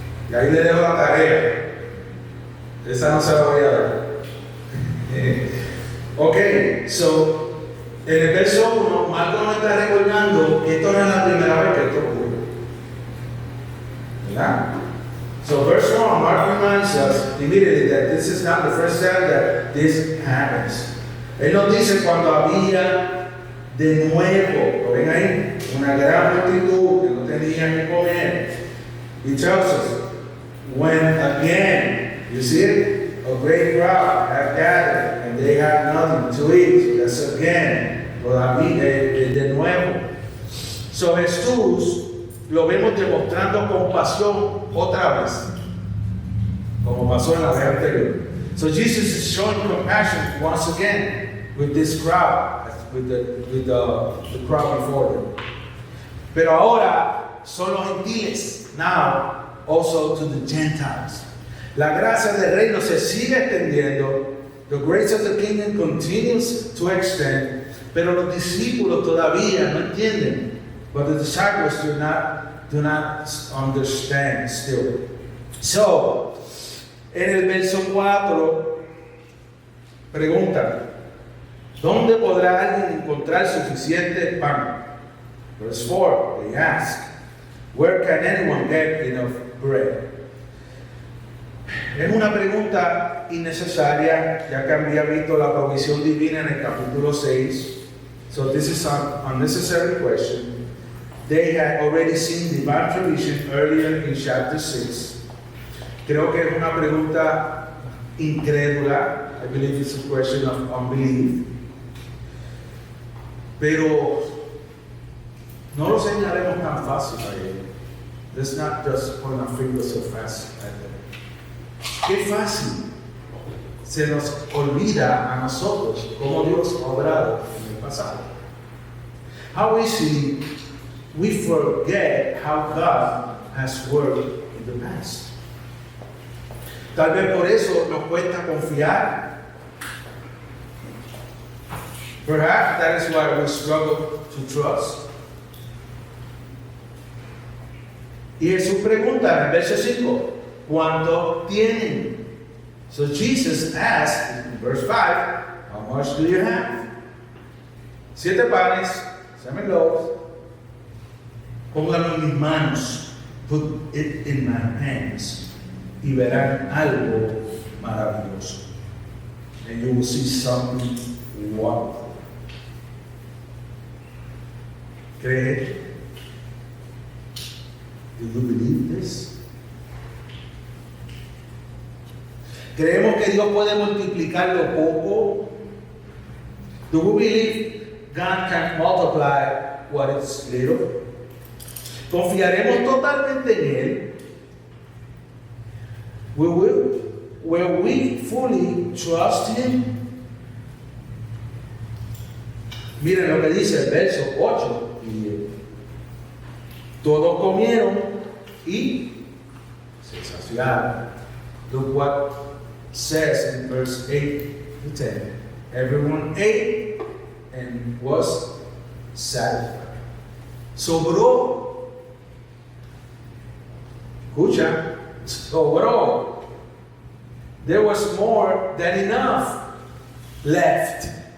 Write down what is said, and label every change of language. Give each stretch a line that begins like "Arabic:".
Spanish: Y ahí le dejo la tarea. Esa no se la voy a dar. Ok, so en el verso 1, Marco nos está recordando que esto no es la primera vez que esto ocurre, ¿verdad?
English: So verse 1, Mark reminds us immediately that this is not the first time that this happens.
Spanish: Él nos dice cuando había de nuevo, ¿lo ven ahí? Una gran multitud que no tenía que comer.
English: He tells us, when again, you see it? A great crowd have gathered and they have nothing to eat. That's again,
Spanish: todavía de nuevo. So Jesús lo vemos demostrando compasión otra vez, como pasó en la vez anterior.
English: So Jesus is showing compassion once again with this crowd, with the crowd before them.
Spanish: Pero ahora son los gentiles,
English: now also to the Gentiles.
Spanish: La gracia del reino se sigue extendiendo.
English: The grace of the kingdom continues to extend,
Spanish: pero los discípulos todavía no entienden.
English: But the disciples do not understand still.
Spanish: So, en el verso 4, pregunta: ¿dónde podrá alguien encontrar suficiente pan?
English: Verse 4, they ask, where can anyone get enough bread?
Spanish: Es una pregunta innecesaria, ya que había visto la provisión divina en el capítulo 6.
English: So this is an unnecessary question. They had already seen divine provision earlier in chapter 6.
Spanish: Creo que es una pregunta incrédula.
English: I believe it's a question of unbelief.
Spanish: Pero no lo señalaremos tan fácil a ellos.
English: Let's not just point our fingers so fast at them.
Spanish: Qué fácil se nos olvida a nosotros cómo Dios ha obrado en el pasado.
English: How easily we forget how God has worked in the past.
Spanish: Tal vez por eso nos cuesta confiar.
English: Perhaps that is why we struggle to trust.
Spanish: Y Jesús pregunta en el verso 5, ¿cuánto tienen?
English: So Jesus asked in verse 5, how much do you have?
Spanish: 7 panes,
English: 7 loaves.
Spanish: Pónganlo en mis manos,
English: put it in my hands,
Spanish: y verán algo maravilloso.
English: And you will see something wonderful.
Spanish: ¿Cree?
English: Do you believe this?
Spanish: ¿Creemos que Dios puede multiplicar lo poco?
English: Do we believe God can multiply what is little?
Spanish: ¿Confiaremos totalmente en Él?
English: Will we fully trust Him?
Spanish: Miren lo que dice el verso 8 y 10. Todos comieron y se saciaron.
English: Look what says in verse 8 to 10. Everyone ate and was satisfied.
Spanish: Sobró. Escucha. Sobró.
English: There was more than enough left.